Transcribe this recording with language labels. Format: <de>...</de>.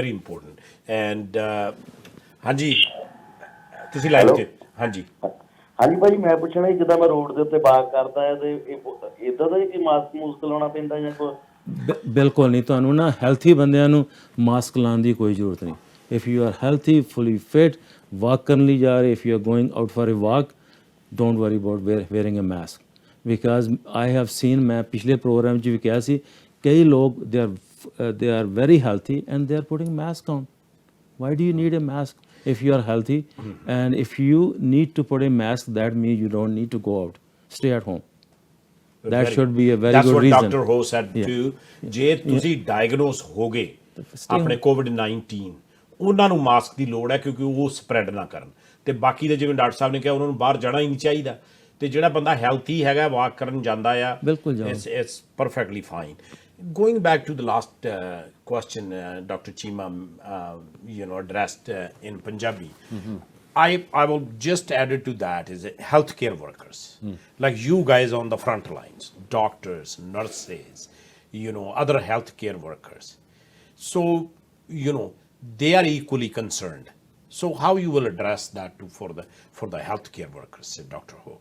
<pa>very important and ਹਾਂਜੀ ਤੁਸੀਂ live ਤੇ ਹਾਂਜੀ ਹਾਂਜੀ ਭਾਜੀ ਮੈਂ ਪੁੱਛਣਾ ਸੀ ਜਿੱਦਾਂ ਮੈਂ ਰੋਡ ਦੇ ਉੱਤੇ ਵਾਕ ਕਰਦਾ ਹੈ ਤੇ ਇਦਾਂ ਦਾ ਕਿ ਮਾਸਕ ਮੂਸਕ ਲਾਉਣਾ ਪੈਂਦਾ ਜਾਂ ਕੋਈ</pa> <en>ਬਿਲਕੁਲ ਨਹੀਂ ਤੁਹਾਨੂੰ ਨਾ ਹੈਲਥੀ ਬੰਦਿਆਂ ਨੂੰ ਮਾਸਕ ਲਾਉਣ ਦੀ ਕੋਈ ਜ਼ਰੂਰਤ ਨਹੀਂ if you are healthy fully fit walk ਕਰਨ ਲਈ ਜਾ ਰਹੇ if you are going out for a walk don't worry about wearing a mask because I have seen ਮੈਂ ਪਿਛਲੇ ਪ੍ਰੋਗਰਾਮ 'ਚ ਵੀ ਕਿਹਾ ਸੀ ਕਈ ਲੋਕ they are very healthy and they are putting mask on why do you need a mask if you are healthy and if you need to put a mask that means you don't need to go out stay at home that should be a very good reason that's what Dr.</en> <pa>Ho said too ਜੇ ਤੁਸੀਂ diagnose ਹੋ ਗਏ ਆਪਣੇ COVID-19 ਉਹਨਾਂ ਨੂੰ mask ਦੀ ਲੋੜ ਹੈ ਕਿਉਂਕਿ ਉਹ ਸਪਰੈਡ ਨਾ ਕਰਨ ਤੇ ਬਾਕੀ ਦੇ ਜਿਵੇਂ ਡਾਕਟਰ ਸਾਹਿਬ ਨੇ ਕਿਹਾ ਉਹਨਾਂ ਨੂੰ ਬਾਹਰ ਜਾਣਾ ਹੀ ਨਹੀਂ ਚਾਹੀਦਾ ਤੇ ਜਿਹੜਾ ਬੰਦਾ ਹੈਲਥੀ ਹੈਗਾ ਵਾਕ ਕਰਨ ਜਾਂਦਾ ਆ it's perfectly fine going back to the last question Dr.</pa> <en>Chima addressed in Punjabi I will just add it to that is healthcare workers like you guys on the front lines doctors nurses other healthcare workers so they are equally concerned so how you will address that too for the healthcare workers Dr.</en>